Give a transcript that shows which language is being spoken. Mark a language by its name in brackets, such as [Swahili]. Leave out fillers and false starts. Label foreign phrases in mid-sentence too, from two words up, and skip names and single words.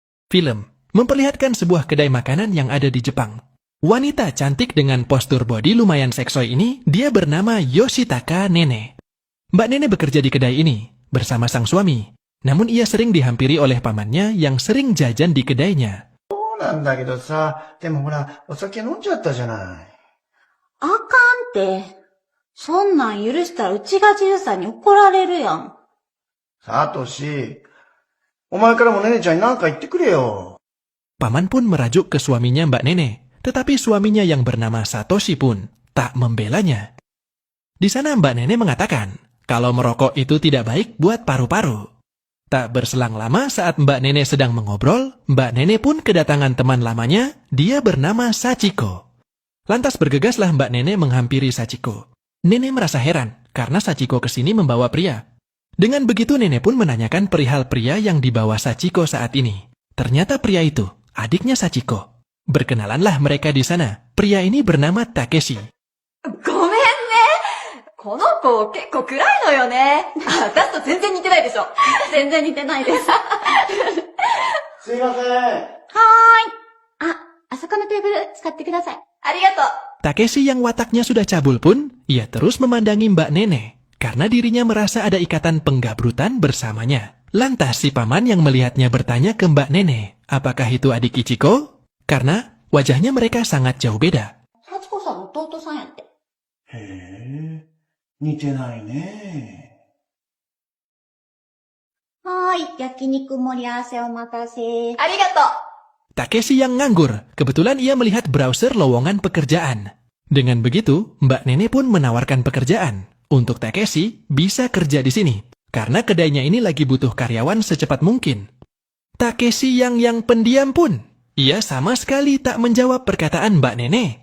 [Indonesian] Film memperlihatkan sebuah kedai makanan yang ada di Jepang. Wanita cantik dengan postur body lumayan seksoi ini, dia bernama Yoshitaka Nene. Mbak Nene bekerja di kedai ini bersama sang suami. Namun ia sering dihampiri oleh pamannya yang sering jajan di kedainya. [Japanese] そうなんだけどさ、でもほら、お酒飲んじゃったじゃない。あかんって。そんなん許したらうちがじいさんに怒られるやん。サトシ、お前からもネネちゃんに何か言ってくれよ。 [Indonesian] Paman pun merajuk ke suaminya Mbak Nene, tetapi suaminya yang bernama Satoshi pun tak membelanya. Di sana Mbak Nene mengatakan kalau merokok itu tidak baik buat paru-paru. Tak berselang lama saat Mbak Nene sedang mengobrol, Mbak Nene pun kedatangan teman lamanya, dia bernama Sachiko. Lantas bergegaslah Mbak Nene menghampiri Sachiko. Nene merasa heran karena Sachiko kesini membawa pria. Dengan begitu Nene pun menanyakan perihal pria yang dibawa Sachiko saat ini. Ternyata pria itu adiknya Sachiko. Berkenalanlah mereka di sana. Pria ini bernama Takeshi. [Japanese] ごめんね。この子結構暗いのよね。私と全然似てないでしょ。全然似てないです。すいません。あそこのテーブル使ってください。ありがとう。 [Indonesian] Takeshi yang wataknya sudah cabul pun, ia terus memandangi Mbak Nene. Karena dirinya merasa ada ikatan penggabrutan bersamanya. Lantas si paman yang melihatnya bertanya ke Mbak Nene, apakah itu adik Ichiko? Karena wajahnya mereka sangat jauh beda. [Japanese] 幸子さんの弟さんやって。へえ、似てないね。焼肉盛り合わせお待たせ。ありがとう。 [Indonesian] Takeshi yang nganggur, kebetulan ia melihat browser lowongan pekerjaan. Dengan begitu, Mbak Nene pun menawarkan pekerjaan. Untuk Takeshi, bisa kerja di sini. Karena kedainya ini lagi butuh karyawan secepat mungkin. Takeshi yang pendiam pun, ia sama sekali tak menjawab perkataan Mbak Nene.